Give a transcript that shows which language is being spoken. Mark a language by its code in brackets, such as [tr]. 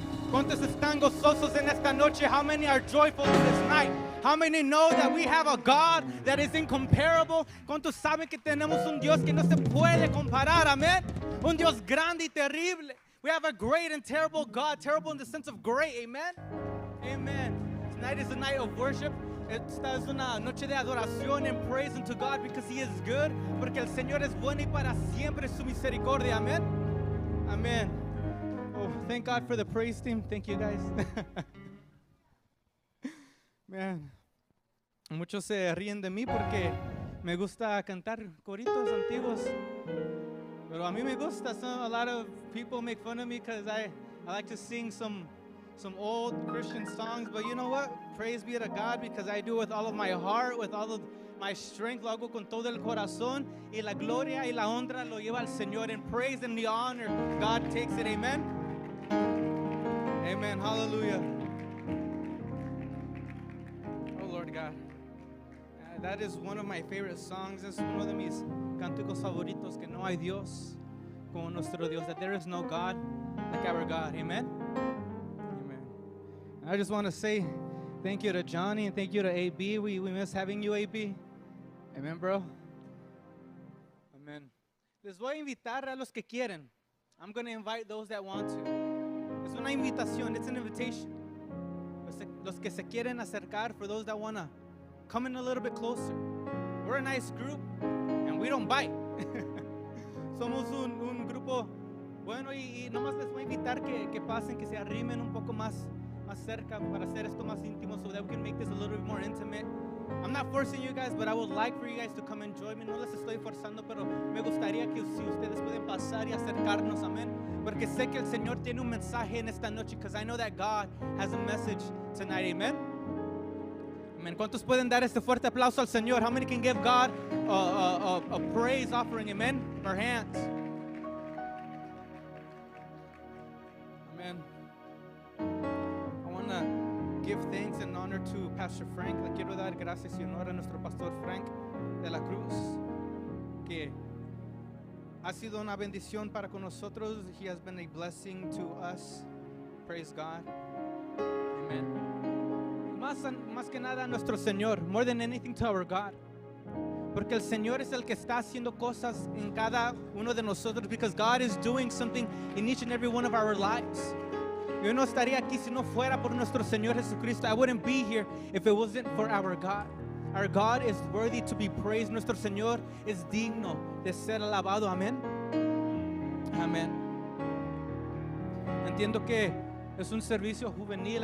[es] ¿Cuántos están gozosos en esta noche? [en] How many are joyful in this night? How many know that we have a God that is incomparable? [es] ¿Cuántos saben que tenemos un Dios que no se puede comparar? Amén. Un Dios grande y terrible. [en] We have a great and terrible God. Terrible in the sense of great. Amen. Amen. Tonight is a night of worship. [es] Esta es una noche de adoración [en] and praise unto God because He is good. [es] Porque el Señor es bueno y para siempre su misericordia. Amén. Amen. [en] Oh, thank God for the praise team. Thank you guys. [es] Man, muchos se ríen de mí porque me gusta cantar coritos antiguos. Pero a mí me gusta. [en] A lot of people make fun of me because I like to sing some old Christian songs. But you know what? Praise be to God because I do it with all of my heart, with all of my strength. [es] Lo hago con todo el corazón. Y la gloria y la honra lo lleva al Señor. [en] And praise and the honor, God takes it. Amen. Amen. Hallelujah. Oh, Lord God. That is one of my favorite songs. [es] Es uno de mis cánticos favoritos, que no hay Dios como nuestro Dios, [en] that there is no God like our God. Amen. Amen. I just want to say thank you to Johnny and thank you to AB. We miss having you, AB. Amen, bro. Amen. [es] Les voy a invitar a los que quieren. [en] I'm going to invite those that want to. [es] Es una invitación. [en] It's an invitation. [es] Los que se quieren acercar, [en] for those that want to come in a little bit closer. We're a nice group, and we don't bite. [es] Somos un grupo bueno y nomás les voy a invitar que pasen, que se arrimen un poco más cerca para hacer esto más íntimo [en] so that we can make this a little bit more intimate. I'm not forcing you guys, but I would like for you guys to come and join me. [es] No les estoy forzando, pero me gustaría que si ustedes pueden pasar y acercarnos, amén. Porque sé que el Señor tiene un mensaje en esta noche, [en] because I know that God has a message tonight, amen. Amen. [es] ¿Cuántos pueden dar este fuerte aplauso al Señor? [en] How many can give God a praise offering, amen? Our hands. Amen. I want to give thanks and honor to Pastor Frank. [es] Le quiero dar gracias y honor a nuestro pastor Frank de la Cruz, que ha sido una bendición para con nosotros. [en] He has been a blessing to us. Praise God. Amen. [es] Más que nada a nuestro Señor. [en] More than anything to our God. [es] Porque el Señor es el que está haciendo cosas en cada uno de nosotros. [en] Because God is doing something in each and every one of our lives. [es] Yo no estaría aquí si no fuera por nuestro Señor Jesucristo. [en] I wouldn't be here if it wasn't for our God. Our God is worthy to be praised. [es] Nuestro Señor es digno de ser alabado. Amén. Amén. Entiendo que es un servicio juvenil.